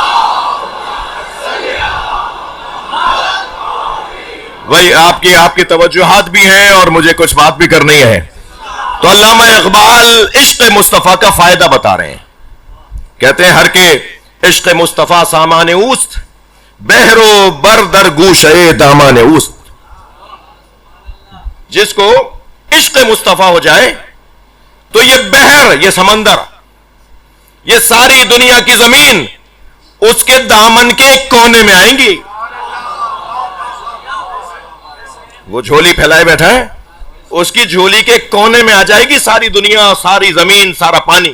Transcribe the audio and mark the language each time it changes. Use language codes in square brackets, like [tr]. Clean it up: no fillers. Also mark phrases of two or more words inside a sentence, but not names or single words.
[ur] بھائی آپ کی توجہات بھی ہیں اور مجھے کچھ بات بھی کرنی ہے. تو علامہ اقبال عشق مصطفیٰ کا فائدہ بتا رہے ہیں. [fa] کہتے ہیں ہر کے عشق مصطفیٰ سامان اوست، بحر و بر در گوشے دامان اوست. [ur] جس کو عشق مصطفیٰ ہو جائے تو یہ بحر، یہ سمندر، یہ ساری دنیا کی زمین اس کے دامن کے ایک کونے میں آئیں گی. وہ جھولی پھیلائے بیٹھا ہے، اس کی جھولی کے کونے میں آ جائے گی ساری دنیا، ساری زمین، سارا پانی.